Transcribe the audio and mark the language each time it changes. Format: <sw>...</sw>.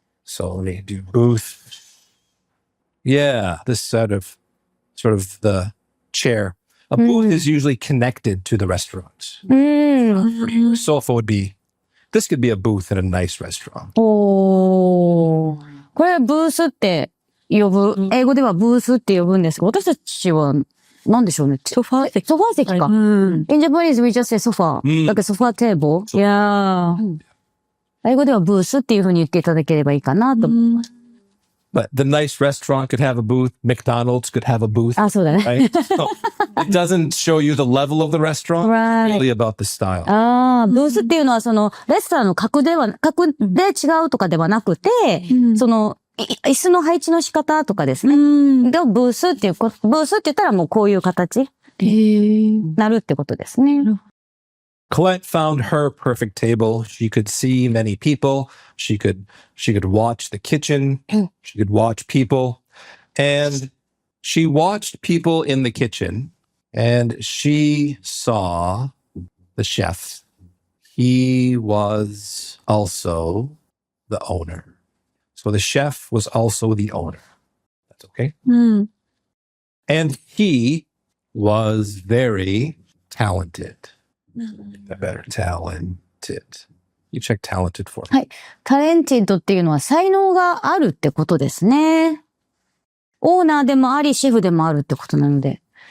<en>So let me do booth. Yeah, this sort of the chair. A booth is usually connected to the restaurant. Sofa would be, this could be a booth in a nice restaurant.</en> <ja>おー。これブースって呼ぶ。英語ではブースって呼ぶんですが、私たちは何でしょうね。ソファー席。ソファー席か。</ja> <en>In Japanese we just say sofa. Like a sofa table. Yeah.</en> <ja>英語ではブースっていうふうに言っていただければいいかなと思います。</ja> <en>But the nice restaurant could have a booth. McDonald's could have a booth.</en> <ja>あ、そうだね。</ja> <en>Right? So it doesn't show you the level of the restaurant. Right. It's really about the style.</en> <ja>ああ、ブースっていうのはその、レストランの格で違うとかではなくて、その、椅子の配置の仕方とかですね。で、ブースって言ったらもうこういう形になるってことですね。</ja> <en>Colette found her perfect table. She could see many people. She could watch the kitchen. She could watch people. And she watched people in the kitchen and she saw the chef. He was also the owner. So the chef was also the owner. That's okay. And he was very talented. Better talented. You check talented for me.</en> <ja>はい。タレンティッドっていうのは才能があるってことですね。オーナーでもあり、シェフでもあるってことなので。</ja>